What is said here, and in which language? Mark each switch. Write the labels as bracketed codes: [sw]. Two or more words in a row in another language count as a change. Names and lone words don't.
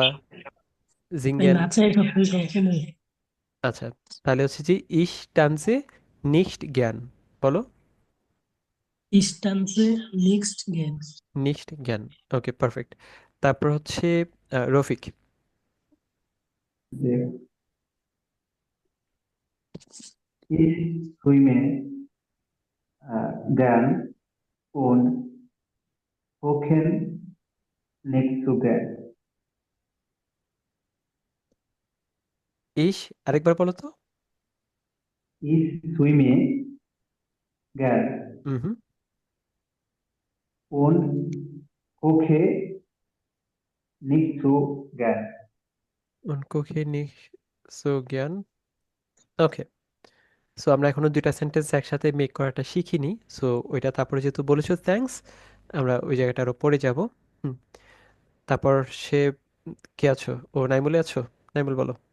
[bn] এই জিঙ্গেন। নাচে সব কিছু পছন্দ। আচ্ছা, তাহলে হচ্ছে যে [de] ich tanze nicht gern. [bn] বলো। [de] ich tanze nicht gern. nicht gern. [bn] ওকে, পারফেক্ট। তারপর হচ্ছে রফিক। [de] Ich schwimme gern und kochen nicht so gern. [bn] ইস, আরেকবার বলো তো। [de] Ich schwimme gern [bn] হুম। [de] und koche nicht so gern. und koche nicht so gern. [bn] ওকে, সো আমরা এখনো দুইটা সেন্টেন্স একসাথে মেক করাটা শিখিনি। সো ওইটা তারপরে যেহেতু বলেছো থ্যাঙ্কস, আমরা ওই জায়গাটা আরো পরে যাব। হুম। তারপর সে কে আছো? ও, নাইমুলে আছো? নাইমুল বলো।